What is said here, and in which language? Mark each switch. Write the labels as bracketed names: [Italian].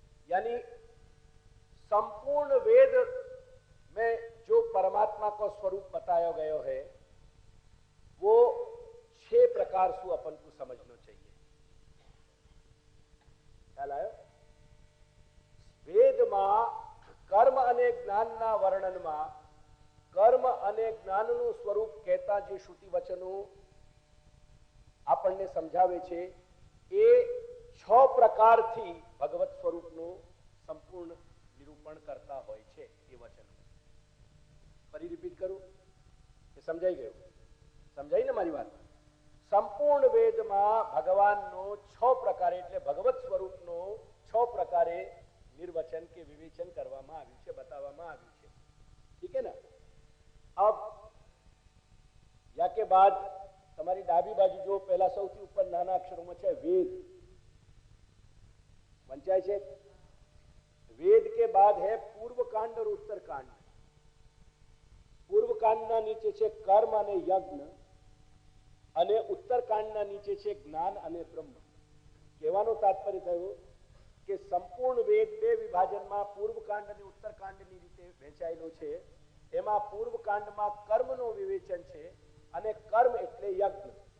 [Hindi] यानी संपूर्ण वेद में जो परमात्मा को स्वरूप बताया गया है वो 6 प्रकार से अपन को समझना चाहिए. [Gujarati] ख्याल आयो. वेद में कर्म अने ज्ञान ना वर्णन में कर्म अने ज्ञानનું સ્વરૂપ કહેતા જે શ્રુતિ વચનો આપણને સમજાવે છે એ 6 પ્રકારથી ભગવત સ્વરૂપનું સંપૂર્ણ નિરૂપણ કરતા હોય છે એ વચનો. ફરી રિપીટ કરું એ સમજાઈ ગયું? સમજાઈ ને મારી વાત? સંપૂર્ણ વેદમાં ભગવાનનો 6 પ્રકારે એટલે ભગવત સ્વરૂપનો 6 પ્રકારે [Hindi] निर्वचन के विवेचन [Gujarati] કરવામાં આવ્યું છે, बतावવામાં આવ્યું છે. [Hindi] ठीक है ना. अब या के बाद [Gujarati] તમારી ડાબી બાજુ જો પહેલા સૌથી ઉપર નાના અક્ષરોમાં છે વેદ વંચાય છે. [Hindi] वेद के बाद है पूर्व कांड और उत्तर कांड. [Gujarati] पूर्व कांडના નીચે છે કર્મ અને યજ્ઞ અને ઉત્તર કાંડના નીચે છે જ્ઞાન અને બ્રહ્મ. કહેવાનો તાત્પર્ય થયો કે સંપૂર્ણ વેદ બે વિભાજનમાં પૂર્વ કાંડ અને ઉત્તર કાંડની રીતે વહેંચાયેલો છે. એમાં પૂર્વ કાંડમાં કર્મનો વિવેચન છે અને કર્મ એટલે યજ્ઞ.